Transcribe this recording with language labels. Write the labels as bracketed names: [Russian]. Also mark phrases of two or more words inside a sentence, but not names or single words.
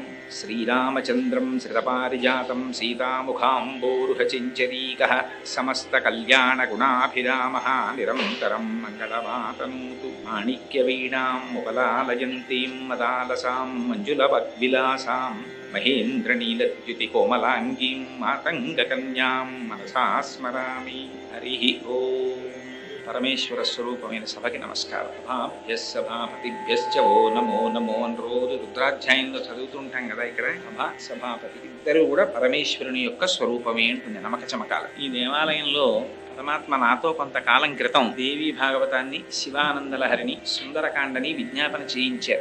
[Sanskrit] श्रीरामचन्द्रं श्रितपारिजातं सीतामुखाम्बोरुहचिञ्चरीकः समस्तकल्याणगुणाभिरामः निरन्तरं मङ्गलमातनोतु। माणिक्यवीणां मुपलालयन्तीं मदालसां मञ्जुलवद्विलासां महेन्द्रनीलद्युतिकोमलाङ्गीं मातङ्गकन्यां मनसा स्मरामि। हरिः ओम्। [Telugu] పరమేశ్వర స్వరూపమైన సభకి నమస్కారం. [Sanskrit] సభాపతిభ్యశ్చ ఓ నమో నమో [Telugu] అని రోజు రుద్రాధ్యాయంలో చదువుతుంటాం కదా. ఇక్కడ సభాపతి ఇద్దరు కూడా పరమేశ్వరుని యొక్క స్వరూపమే ఉంటుంది. నమక చమకాలు. ఈ దేవాలయంలో పరమాత్మ నాతో కొంతకాలం క్రితం దేవీ భాగవతాన్ని, శివానందలహరిని, సుందరకాండని విజ్ఞాపన చేయించారు.